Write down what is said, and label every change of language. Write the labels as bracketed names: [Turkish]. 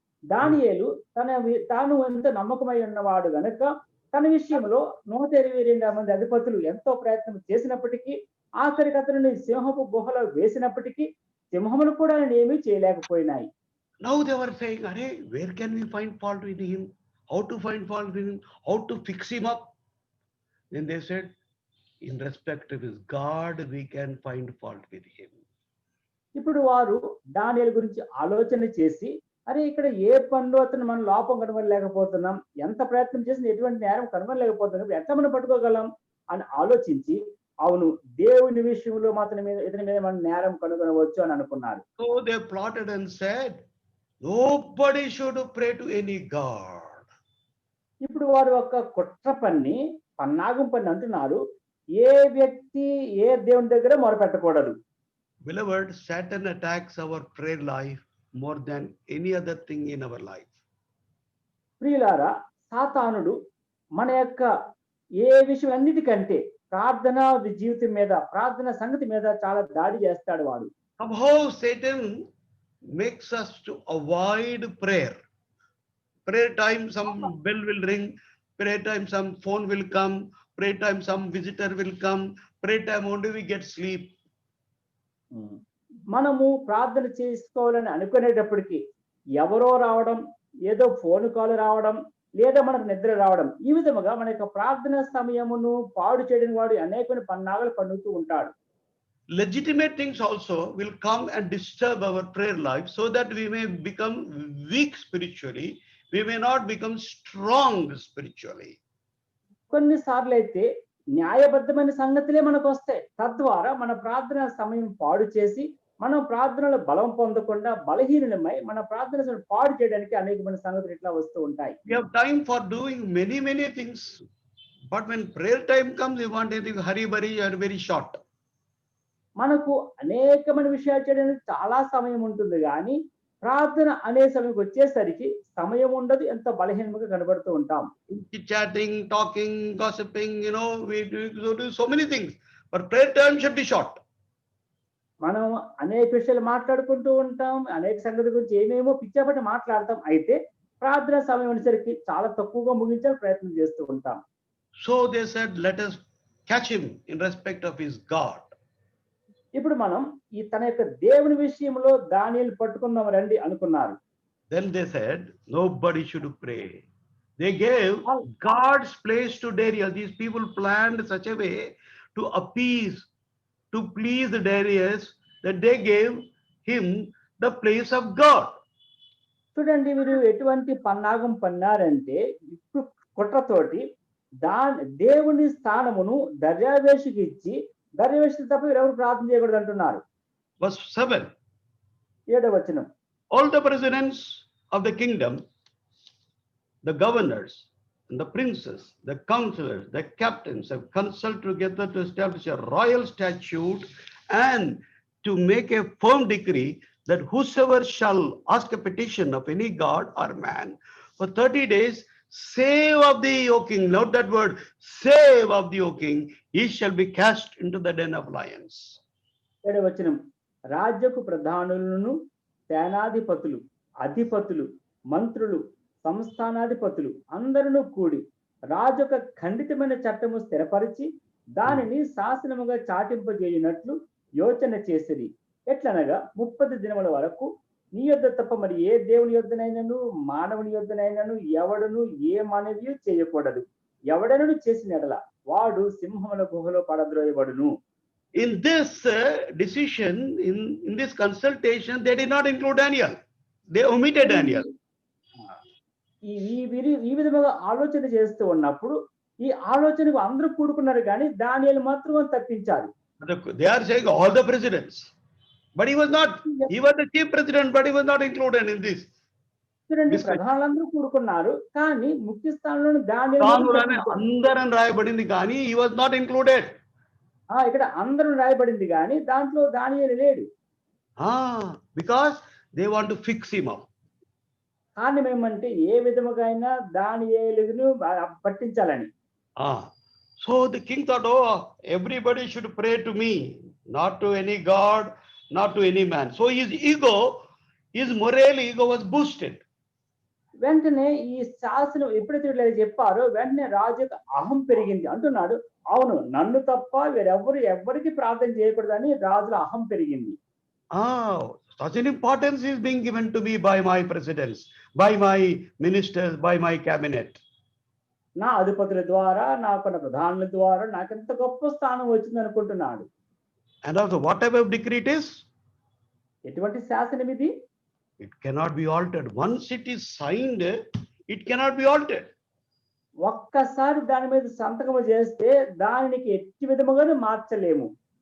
[Telugu] దానియేలు తాను ఎంత నమ్మకమై ఉన్నవాడు గనక తన విషయంలో 122 మంది అధిపతులు ఎంతో ప్రయత్నం చేసినప్పటికీ, ఆఖరికి అతనిని సింహపు గుహలో వేసినప్పటికీ సింహములు కూడా ఏమీ చేయలేకపోయినాయి. [English] Now they were saying, "Arey, where can we find fault with him? How to find fault with him? How to fix him up?" Then they said, in respect of his God, we can find fault with him. [Telugu] ఇప్పుడు వారు దానియేలు గురించి ఆలోచన చేసి, అరే ఇక్కడ ఏ పనులు అతను మనం లోపం కనుగొనలేకపోతున్నాం, ఎంత ప్రయత్నం చేసినా ఎటువంటి నేరం కనుగొనలేకపోతున్నాం, ఎట్లా మనం పట్టుకోగలం అని ఆలోచించి, అవును దేవుని విషయంలో మాత్రం ఇతని మీద మనం నేరం కనుగొనవచ్చు అని అనుకున్నారు. [English] So they plotted and said, nobody should pray to any god. [Telugu] ఇప్పుడు వారు ఒక కుట్ర పన్నాగం పని అంటున్నారు, ఏ వ్యక్తి ఏ దేవుని దగ్గర మొరపెట్టకూడదు. [English] Beloved, Satan attacks our prayer life more than any other thing in our life. [Telugu] ప్రియులారా, సాతానుడు మన యొక్క ఏ విషయం అన్నిటికంటే ప్రార్థన జీవితం మీద, ప్రార్థన సంగతి మీద చాలా దాడి చేస్తాడు వాడు. [English] Somehow Satan makes us to avoid prayer. Prayer time, some bell will ring. Prayer time, some phone will come. Prayer time, some visitor will come. Prayer time, only we get sleep. [Telugu] మనము ప్రార్థన చేసుకోవాలని అనుకునేటప్పటికి ఎవరో రావడం, ఏదో phone call రావడం, లేదా మనకు నిద్ర రావడం, ఈ విధముగా మన యొక్క ప్రార్థన సమయమును పాడు చేయడం వాడు అనేకమైన పన్నాగలు పన్నుతూ ఉంటాడు. [English] Legitimate things also will come and disturb our prayer life so that we may become weak spiritually. We may not become strong spiritually. [Telugu] కొన్నిసార్లు అయితే న్యాయబద్ధమైన సంగతులే మనకు వస్తాయి. తద్వారా మన ప్రార్థన సమయం పాడు చేసి మనం ప్రార్థనలో బలం పొందకుండా బలహీనమై మన ప్రార్థన సమయం పాడు చేయడానికి అనేకమైన సంగతులు ఇట్లా వస్తూ ఉంటాయి. [English] We have time for doing many things, but when prayer time comes, we want anything hurry and very short. [Telugu] మనకు అనేకమైన విషయాలు చేయడానికి చాలా సమయం ఉంటుంది, కానీ ప్రార్థన అనే సమయంకి వచ్చేసరికి సమయం ఉండదు, ఎంతో బలహీనంగా కనబడుతూ ఉంటాం. [English] Chatting, talking, gossiping, we do so many things, but prayer time should be short. [Telugu] మనం అనేక విషయాలు మాట్లాడుకుంటూ ఉంటాం, అనేక సంగతి గురించి ఏమేమో పిచ్చాపట్టి మాట్లాడతాం. అయితే ప్రార్థన సమయం అనేసరికి చాలా తక్కువగా ముగించాలని ప్రయత్నం చేస్తూ ఉంటాం. [English] So they said, let us catch him in respect of his God. [Telugu] ఇప్పుడు మనం ఈ తన యొక్క దేవుని విషయంలో దానియేలు పట్టుకుందాం రండి అనుకున్నారు. [English] Then they said, nobody should pray. They gave God's place to Daniel. These people planned such a way to appease, to please Darius, that they gave him the place of God. [Telugu] చూడండి, వీరు ఎటువంటి పన్నాగం పన్నారంటే ఇప్పుడు కుట్రతోటి దేవుని స్థానమును దర్యావేషుకి ఇచ్చి, దర్యావేషు తప్ప ఎవరు ప్రార్థన చేయకూడదు అంటున్నారు. [English] Verse 7. [Telugu] 7వ వచనం. [English] All the presidents of the kingdom, the governors, and the princes, the counselors, the captains have consulted together to establish a royal statute and to make a firm decree that whosoever shall ask a petition of any god or man for 30 days, save of thee, O king. Note that word, save of thee, O king, he shall be cast into the den of lions. [Telugu] 7వ వచనం. రాజ్యపు ప్రధానులను, సేనాధిపతులు, అధిపతులు, మంత్రులు, సంస్థానాధిపతులు అందరూ కూడి రాజు యొక్క ఖండితమైన చట్టము స్థిరపరిచి దానిని శాసనముగా చాటింపజేయునట్లు యోచన చేసిరి. ఎట్లనగా 30 దినముల వరకు నీ యొద్ద తప్ప మరి ఏ దేవుని యొద్దనైనను మానవుని యొద్దనైనను ఎవడను ఏ మనవి చేయకూడదు. ఎవడను చేసిన ఎడల వాడు సింహముల గుహలో పడద్రోయబడును. [English] In this decision, in this consultation, they did not include Daniel. They omitted Daniel. [Telugu] ఈ విధముగా ఆలోచన చేస్తూ ఉన్నప్పుడు ఈ ఆలోచనకు అందరూ కూడుకున్నారు, కానీ దానియేలు మాత్రం తప్పించారు. [English] They are saying all the presidents, but he was not. He was the chief president, but he was not included in this. [Telugu] చూడండి, ప్రధానులందరూ కూడుకున్నారు, కానీ ముఖ్య స్థానంలో దానియేలు అందరం రాయబడింది, కానీ [English] he was not included. [Telugu] ఇక్కడ అందరూ రాయబడింది, కానీ దాంట్లో దానియేలు లేడు. [English] Because they want to fix him up. [Telugu] కారణం ఏమంటే ఏ విధముగా అయినా దానియేలును పట్టించాలని. [English] So the king thought, oh, everybody should pray to me, not to any god, not to any man. So his moral ego was boosted. [Telugu] వెంటనే ఈ శాసనం ఎప్పుడైతే వీళ్ళు చెప్పారో వెంటనే రాజు యొక్క అహం పెరిగింది. అంటున్నాడు, అవును, నన్ను తప్ప ఎవరికి ప్రార్థన చేయకూడదని రాజుల అహం పెరిగింది. [English] Such an importance is being given to me by my presidents, by my ministers, by my cabinet. [Telugu] నా అధిపతుల ద్వారా, నాకున్న ప్రధానుల ద్వారా నాకెంత గొప్ప స్థానం వచ్చింది అనుకుంటున్నాడు. [English] And also whatever decree it is, [Telugu] ఎటువంటి శాసనం ఇది? [English] it cannot be altered. Once it is signed, it cannot be altered. [Telugu] ఒక్కసారి దాని మీద సంతకం చేస్తే దానికి ఎట్టి విధముగాను మార్చలేము.